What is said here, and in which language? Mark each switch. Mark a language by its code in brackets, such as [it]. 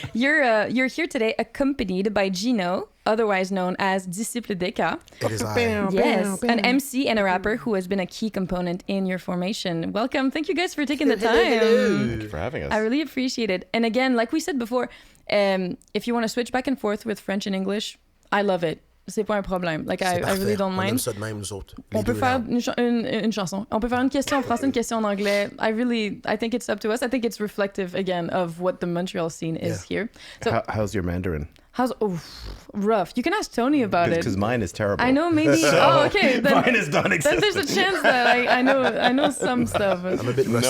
[en] You're here today accompanied by Gino, otherwise known as Dix-iple Deca. It is I. Yes, an MC and a rapper who has been a key component in your formation. Welcome. Thank you guys for taking the time. Thank you for having us. I really appreciate it. And again, like we said before, if you want to switch back and forth with French and English, I love it. [fr] C'est pas un problème. [en] Like, I really don't mind. [fr] On aime ça de même, nous autres. On peut faire une chanson. On peut faire une question en français, une question en anglais. [en] I think it's up to us. I think it's reflective, again, of what the Montreal scene is here. So, how's your Mandarin? Rough. You can ask Tony about it. Because mine is terrible. I know, maybe. So, okay. Then, mine is non-existent. Then there's a chance that I know some stuff. I'm a bit rusty.